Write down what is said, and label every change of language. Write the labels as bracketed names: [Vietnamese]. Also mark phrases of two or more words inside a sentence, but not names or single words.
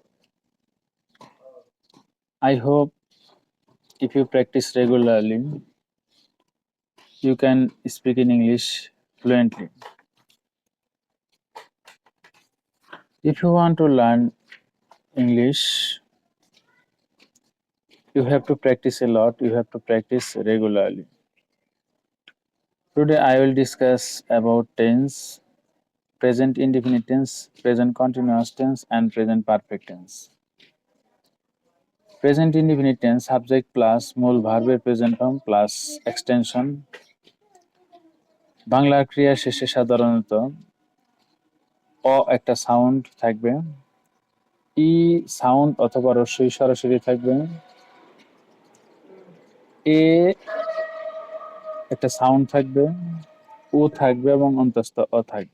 [English] I hope if you practice regularly, you can speak in English fluently. If you want to learn English, you have to practice a lot, you have to practice regularly. Today I will discuss about tense, present indefinite tense, present continuous tense, and present perfect tense. Present indefinite tense subject plus [Bangla] মূল ভার্বের [English] present form plus extension. [Bangla] বাংলা ক্রিয়া শেষে সাধারণত অ একটা সাউন্ড থাকবে, ই সাউন্ড অথবা রস্বই সরাসরি থাকবে, এ একটা সাউন্ড থাকবে, ও থাকবে এবং অন্তস্থ অ থাকবে।